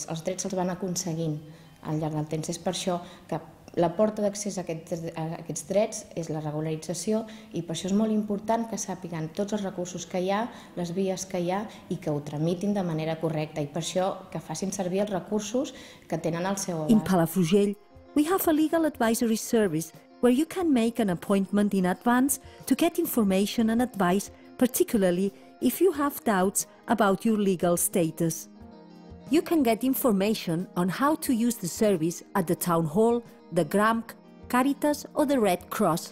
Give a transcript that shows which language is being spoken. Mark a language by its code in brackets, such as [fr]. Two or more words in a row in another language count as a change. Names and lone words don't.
[ca] Els drets se'ls van aconseguint al llarg del temps. És per això que la porta d'accés a aquests drets és la regularització i per això és molt important que sàpiguen tots els recursos que hi ha, les vies que hi ha i que ho tramitin de manera correcta i per això que facin servir els recursos que tenen al seu abast. [en] In Palafrugell, we have a legal advisory service where you can make an appointment in advance to get information and advice, particularly if you have doubts about your legal status. You can get information on how to use the service at the Town Hall, the GRAMC, Caritas or the Red Cross.